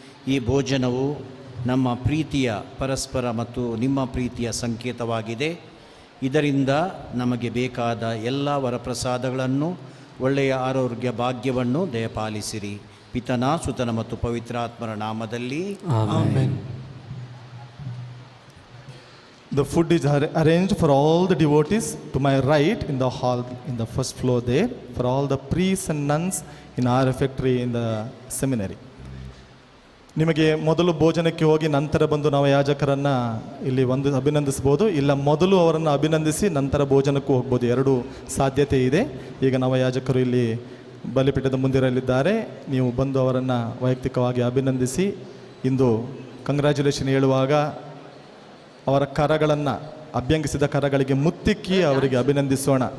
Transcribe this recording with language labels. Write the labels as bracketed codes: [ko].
[kn] ಈ ಭೋಜನವು ನಮ್ಮ ಪ್ರೀತಿಯ ಪರಸ್ಪರ ಮತ್ತು ನಿಮ್ಮ ಪ್ರೀತಿಯ ಸಂಕೇತವಾಗಿದೆ. ಇದರಿಂದ ನಮಗೆ ಬೇಕಾದ ಎಲ್ಲ ವರಪ್ರಸಾದಗಳನ್ನು, ಒಳ್ಳೆಯ ಆರೋಗ್ಯ ಭಾಗ್ಯವನ್ನು ದಯಪಾಲಿಸಿರಿ. ಪಿತನ ಸುತನ ಮತ್ತು ಪವಿತ್ರಾತ್ಮರ ನಾಮದಲ್ಲಿ amen. [en] The food is arranged for all the devotees to my right in the hall, in the first floor there, for all the priests and nuns in our refectory in the seminary. [kn] ನಿಮಗೆ ಮೊದಲು ಭೋಜನಕ್ಕೆ ಹೋಗಿ ನಂತರ ಬಂದು ನಾವು ಯಾಜಕರನ್ನು ಇಲ್ಲಿ ಅಭಿನಂದಿಸ್ಬೋದು, ಇಲ್ಲ ಮೊದಲು ಅವರನ್ನು ಅಭಿನಂದಿಸಿ ನಂತರ ಭೋಜನಕ್ಕೂ ಹೋಗ್ಬೋದು. ಎರಡೂ ಸಾಧ್ಯತೆ ಇದೆ. ಈಗ ನಾವು ಯಾಜಕರು ಇಲ್ಲಿ ಬಲಿಪೀಠದ ಮುಂದಿರಲಿದ್ದಾರೆ. ನೀವು ಬಂದು ಅವರನ್ನು ವೈಯಕ್ತಿಕವಾಗಿ ಅಭಿನಂದಿಸಿ ಇಂದು ಕಂಗ್ರ್ಯಾಚುಲೇಷನ್ ಹೇಳುವಾಗ ಅವರ ಕರಗಳನ್ನು, ಅಭ್ಯಂಗಿಸಿದ ಕರಗಳಿಗೆ ಮುತ್ತಿಕ್ಕಿ ಅವರಿಗೆ ಅಭಿನಂದಿಸೋಣ.